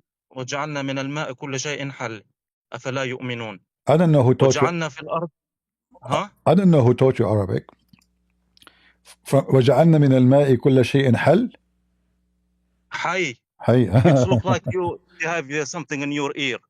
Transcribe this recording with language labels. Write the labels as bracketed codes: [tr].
[ar] وجعلنا من الماء كل شيء حل أفلا يؤمنون. [en] I don't know who taught you. [ar] وجعلنا في الأرض. [en] I don't know who taught you Arabic. [ar] وجعلنا من الماء كل شيء حل. حي. حي. [en] It looks like you have something in your ear.